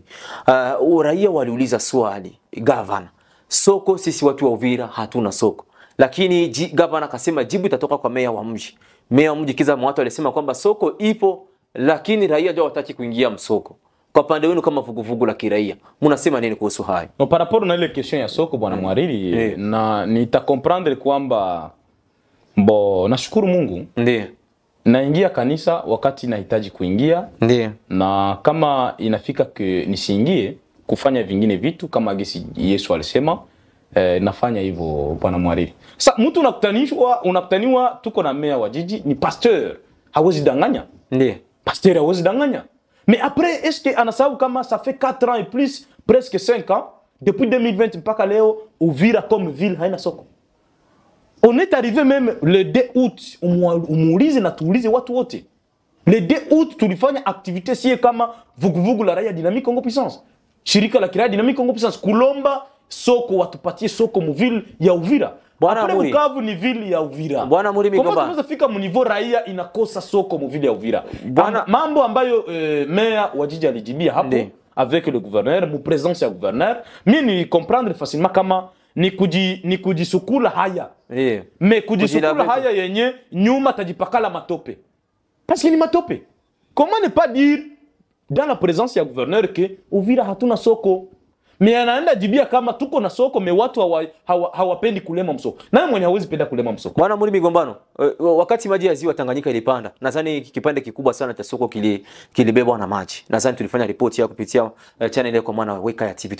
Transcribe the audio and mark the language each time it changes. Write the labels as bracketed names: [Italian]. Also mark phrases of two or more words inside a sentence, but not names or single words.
[Swahili] Raia waliuliza swali gavana, soko sisi watu wa Uvira hatuna soko. Lakini gavana akasema jibu itatoka kwa meya wa mji. Meya wa mji Kiza Mwatu alisema kwamba soko ipo lakini raia ndio wataki kuingia msoko. Kwa pande wenu kama vuguvugu la kiraia, mnasema nini kuhusu hayo? No, [French] par rapport [Swahili] na ile question ya soko bwana Mwariri, na nita comprendre kwamba nashukuru Mungu. Ndiyo. Naingia kanisa wakati nahitaji kuingia. Ndiyo. Na kama inafika nisiingie kufanya vingine vitu kama gisi Yesu alisema, nafanya hivyo bwana Mwariri. Sasa mtu unakutaniwa tuko na meya wa jiji ni pasteur, hawezi danganya. Ndiyo. Pasteur hawezi danganya. [French] Mais après, est-ce que [Swahili] anasahau kama [French] ça fait 4 ans et plus, presque 5 ans, depuis 2020 [Swahili] mpaka leo, [French] Uvira comme ville [Swahili] haina soko. [French] On est arrivé même le 2 août, [Swahili] umuulize na tuulize watu wote. [French] Le 2 août [Swahili] tulifanya activité sie kama vuguvugu la raia Dynamique Congo Puissance. Shirika la kiraia Dynamique Congo Puissance kulomba soko, watupatie soko mu ville ya Uvira. Bwana Amuri, Bukavu ni ville ya Uvira. Bwana Amuri Migombano, kama tunaweza fika mu niveau raia inakosa soko mu ville ya Uvira. Mambo ambayo meya wa jiji alijibia hapo [French] avec le gouverneur, [Swahili] mu présence ya gouverneur, mimi ni comprendre facilement kama ni kujisukula haya. Mais kujisukula haya yenye nyuma tajipakala matope. [French] Parce que [Swahili] ni matope. [French] Comment ne pas dire dans la présence ya gouverneur que Uvira [Swahili] hatuna soko? Mais anaenda jibia kama tuko na soko me watu hawapendi kulema msoko. Nani mwenye hawezi penda kulema msoko? Bwana Muri Migombano, wakati maji ya ziwa Tanganyika ilipanda, nadhani kipande kikubwa sana cha soko kilibebwa na maji. Nadhani tulifanya ripoti ya kupitia channel ile kwa maana Weka ya TV.